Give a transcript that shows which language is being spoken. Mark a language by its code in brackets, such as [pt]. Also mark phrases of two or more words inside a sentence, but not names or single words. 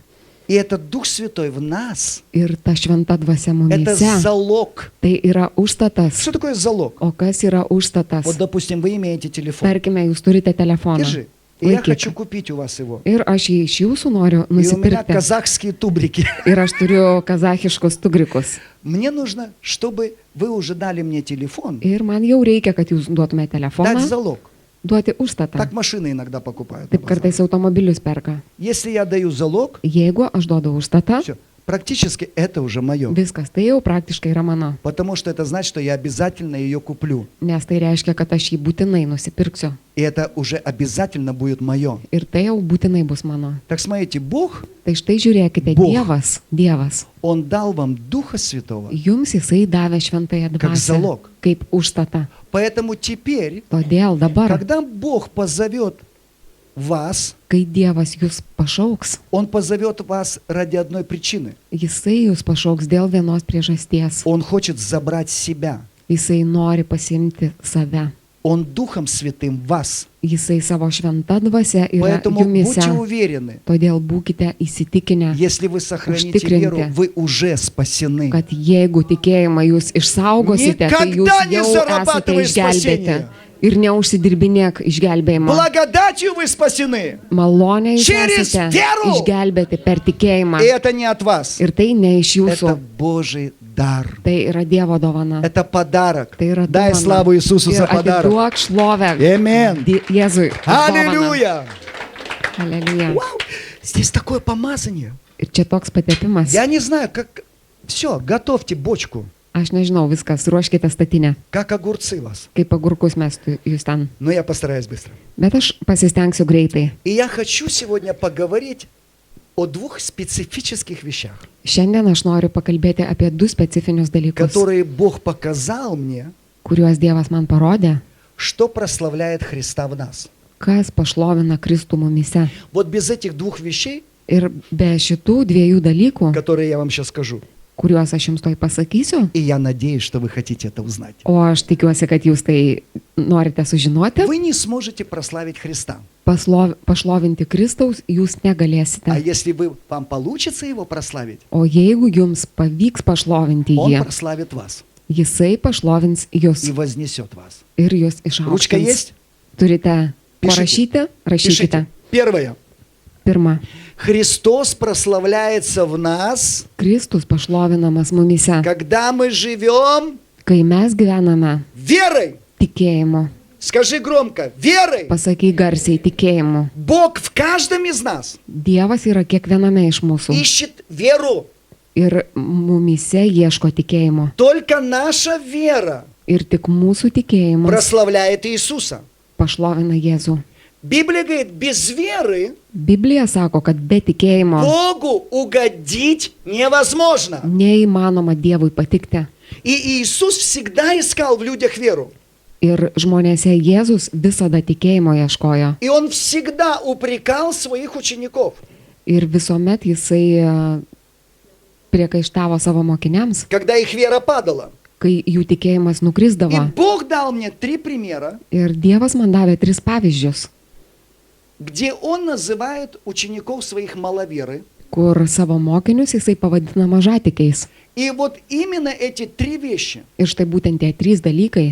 [ru] И этот Дух Святой в нас, [lt] Ir ta šventa dvasia [ru] это [lt] mumise, [ru] залог. [lt] tai yra užstatas. [ru] Что такое залог? [lt] O kas yra užstatas? [ru] Вот, допустим, вы имеете телефон. [lt] Tarkime, jūs turite telefoną. [ru] Держи. И я [lt] Laikyk. [ru] хочу купить у вас его. [lt] Ir aš jį iš jūsų noriu [ru] И у меня [lt] nusipirkti. [ru] казахские тубрики. [lt] Ir aš turiu kazachiškus tugrikus. [ru] Мне нужно, чтобы вы уже дали мне телефон, [lt] Ir man jau reikia, kad jūs duotumėte [ru] дать [lt] telefoną, [ru] залог. [lt] duoti užstatą. [ru] Так машины иногда покупают. на [lt] Taip [ru] базаре. [lt] kartais automobilius perka. [ru] Если я даю залог, [lt] Jeigu aš duodu užstatą, [ru] все, практически это уже мое. [lt] viskas tai jau praktiškai yra mano. [ru] Потому что это значит, что я обязательно ее куплю. [lt] Nes tai reiškia, kad aš jį būtinai nusipirksiu. [ru] И это уже обязательно будет мое. [lt] Ir tai jau būtinai bus mano. [ru] Так смотрите, Бог, [lt] Tai štai žiūrėkite, [ru] Бог. [lt] Dievas, [ru] Он дал вам Духа Святого [lt] jums jisai davė šventąją [ru] как [lt] dvasią [ru] залог. [lt] kaip užstatą. [ru] Поэтому теперь, [lt] Todėl dabar, [ru] когда Бог позовет вас, [lt] kai Dievas jūs pašauks, [ru] Он позовет вас ради одной причины. [lt] jisai jūs pašauks dėl vienos priežasties. [ru] Он хочет забрать себя. [lt] Jisai nori pasimti save. [ru] Он Духом Святым вас. [lt] Jisai savo šventą dvasią yra [ru] Поэтому будьте [lt] jumise. [ru] уверены, [lt] Todėl būkite įsitikinę, [ru] если вы сохраните [lt] Užtikrinti. [ru] веру, вы уже спасены. [lt] kad jeigu tikėjimą jūs išsaugosite, tai jūs [ru] Никогда не [lt] jau esate [ru] зарабатывай [lt] išgelbėti. [ru] спасение. [lt] Ir neužsidirbinėk išgelbėjimo. [ru] Благодатью вы спасены. [lt] Malonė jūs [ru] Через [lt] esate [ru] веру. [lt] išgelbėti per tikėjimą. [ru] И это не от вас. [lt] Ir tai ne iš [ru] Это [lt] jūsų. [ru] Божий дар. [lt] Tai yra Dievo dovana. [ru] Это подарок. [lt] Tai yra [ru] Дай [lt] dovana. [ru] славу Иисусу [lt] Ir [ru] за подарок. [lt] atiduok šlovę Amen. Jėzui. už dovaną. [ru] Аллилуйя! [lt] Aleliuja. [ru] Вау! Здесь такое помазание. [lt] Ir čia toks patepimas. [ru] Я не знаю, как... Все, готовьте бочку. [lt] Aš nežinau, viskas, ruoškite statinę. [ru] Как огурцы вас. [lt] Kaip agurkus mes jūs ten. [ru] Но я постараюсь быстро. [lt] Bet aš pasistengsiu greitai. [ru] И я хочу сегодня поговорить о двух специфических вещах, [lt] Šiandien aš noriu pakalbėti apie du specifinius dalykus, [ru] которые Бог показал мне, [lt] kuriuos Dievas man parodė, [ru] что прославляет Христа в нас. [lt] kas pašlovina Kristų mumise. [ru] Вот без этих двух вещей, [lt] Ir be šitų dviejų dalykų, [ru] которые я вам сейчас скажу, [lt] kuriuos aš jums toj pasakysiu, [ru] и я надеюсь, что вы хотите это узнать, [lt] o aš tikiuosi, kad jūs tai norite sužinoti, [ru] вы не сможете прославить Христа. [lt] pašlovinti Kristaus jūs [ru] А [lt] negalėsite. [ru] если вам получится Его прославить, [lt] O jeigu jums pavyks pašlovinti [ru] Он [lt] jį, [ru] прославит вас [lt] jisai pašlovins [ru] и [lt] jūs [ru] вознесет вас. [lt] ir jūs [ru] Ручка [lt] išaukštins. [ru] есть? [lt] Turite ko [ru] Пишите. [lt] rašyti? Rašykite. [ru] Первое. [lt] Pirma, [ru] Христос прославляется в нас, [lt] Kristus pašlovinamas mumise, [ru] когда мы живем [lt] kai mes gyvename [ru] верой. [lt] tikėjimu. [ru] Скажи громко, верой. [lt] Pasakyk garsiai tikėjimu. [ru] Бог в каждом из нас [lt] Dievas yra kiekviename iš mūsų [ru] ищет веру. [lt] ir mumise ieško tikėjimo. [ru] Только наша вера [lt] Ir tik mūsų tikėjimas [ru] прославляет Иисуса. [lt] pašlovina Jėzų. [ru] Библия говорит, без веры [lt] Biblija sako, kad be tikėjimo [ru] Богу угодить невозможно. [lt] neįmanoma Dievui patikti. [ru] И Иисус всегда искал в людях веру. [lt] Ir žmonėse Jėzus visada tikėjimo ieškojo. [ru] И Он всегда упрекал своих учеников, [lt] Ir visuomet jisai priekaištavo savo mokiniams, [ru] когда их вера падала. [lt] kai jų tikėjimas [ru] И [lt] nukrisdavo. [ru] Бог дал мне 3 примера, [lt] Ir Dievas man davė 3 pavyzdžius, [ru] где Он называет учеников своих маловеры. [lt] kur savo mokinius jisai pavadina mažatikiais. [ru] И вот именно эти 3 вещи, [lt] Ir štai būtent tie 3 dalykai